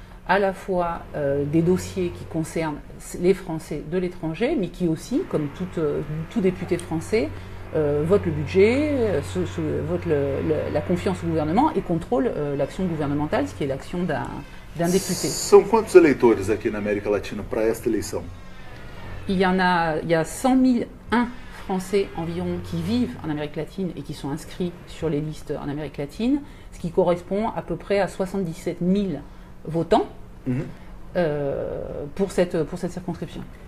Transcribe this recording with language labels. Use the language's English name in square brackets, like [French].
[French] à la fois des dossiers qui concernent les Français de l'étranger, mais qui aussi, comme tout député français, vote le budget, vote la confiance au gouvernement et contrôle l'action gouvernementale, ce qui est l'action d'un député. [Portuguese] São quantos eleitores aqui na América Latina para esta eleição? [French] Il y a 101 Français environ qui vivent en Amérique latine et qui sont inscrits sur les listes en Amérique latine, ce qui correspond à peu près à 77 000 votants pour cette circonscription.